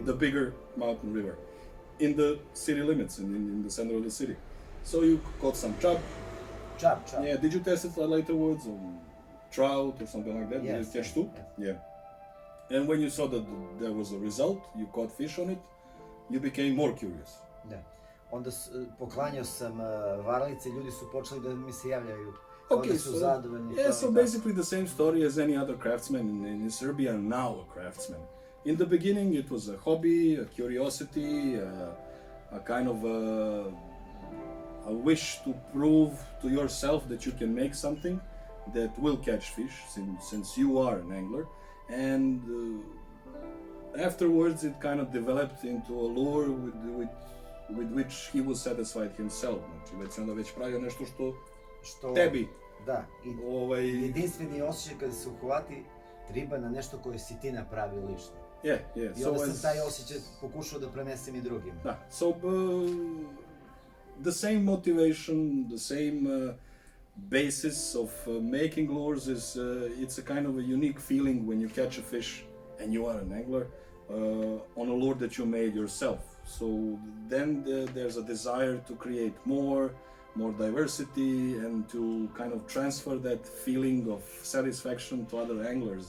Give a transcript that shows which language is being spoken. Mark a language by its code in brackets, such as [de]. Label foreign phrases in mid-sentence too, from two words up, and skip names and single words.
[en] The bigger mountain river, in the city limits, in the center of the city. So you caught some chub. Chub. Yeah, did you test it laterwards on trout or something like that? Yes. Did you catch too? Yeah. And when you saw that there was a result, you caught fish on it, you became more curious. [sr] Da. Onda poklanjao sam varalice, ljudi su počeli da mi se javljaju. [en] Okay, [sr] Onda su zadovoljni. [en] yeah, so basically the same story as any other craftsman in Serbia, now a craftsman. In the beginning it was a hobby, a curiosity, a kind of a wish to prove to yourself that you can make something that will catch fish, since you are an angler. And afterwards it kind of developed into a lure with which he was satisfied himself. [sr] Znači, već onda već pravio nešto što tebi. Da, jedinstveni osjećaj kada se uhvati riba na nešto koje si ti napravio lično. [en] Yeah. [sr] I onda sam taj osjećaj pokušao da prenesem i drugim. Da, [en] so the same motivation, the same basis of making lures is it's a kind of a unique feeling when you catch a fish and you are an angler on a lure that you made yourself. So then there's a desire to create more diversity and to kind of transfer that feeling of satisfaction to other anglers.